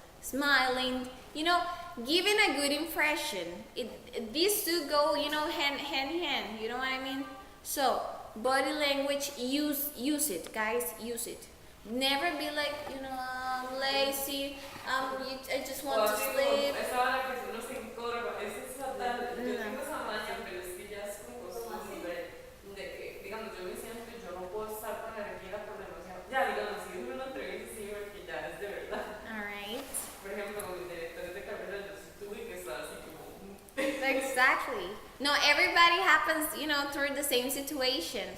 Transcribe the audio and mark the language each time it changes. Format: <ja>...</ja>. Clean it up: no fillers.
<en>Smiling, you know, giving a good impression. These two go, you know, hand in hand. You know what I mean? So body language, use it, guys. Use it. Never be like, you know, I'm lazy. I just want to sleep.</en> <es>Esa hora que uno se encorva, eso es fatal. Yo tengo esa maña, pero es que ya es como costumbre de que, digamos, yo me siento y yo no puedo estar con energía por demasiado. Ya, digamos, si es una entrevista, sí, porque ya es de verdad.</es> <en>Alright.</en> <es>Por ejemplo, con mis directores de carrera, yo sí tuve que estar así como.</es> <en>Exactly. No, everybody happens, you know, through the same situation.</en>